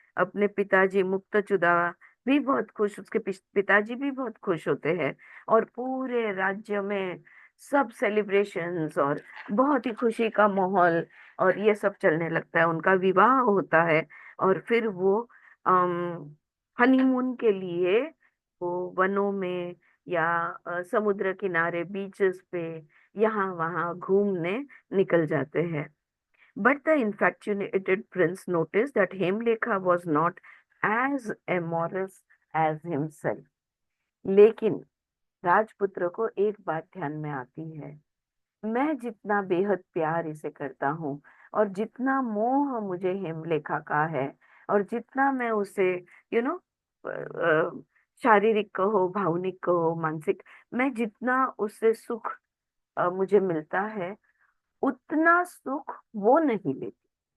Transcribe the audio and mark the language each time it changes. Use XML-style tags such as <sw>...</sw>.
<hi>अपने पिताजी मुक्तचुदा भी बहुत खुश, उसके पिताजी भी बहुत खुश होते हैं, और पूरे राज्य में सब सेलिब्रेशंस और बहुत ही खुशी का माहौल और ये सब चलने लगता है। उनका विवाह होता है और फिर वो हनीमून के लिए वो वनों में या समुद्र किनारे बीचेस पे यहाँ वहाँ घूमने निकल जाते हैं।</hi> <en>But the infatuated prince noticed that Hemlekha was not as amorous as himself.</en> <hi>लेकिन राजपुत्र को एक बात ध्यान में आती है, मैं जितना बेहद प्यार इसे करता हूँ और जितना मोह मुझे हेमलेखा का है, और जितना मैं उसे</hi> <en>you know</en> <hi>शारीरिक कहो, भावनिक कहो, मानसिक, मैं जितना उससे सुख मुझे मिलता है, उतना सुख वो नहीं लेती।</hi>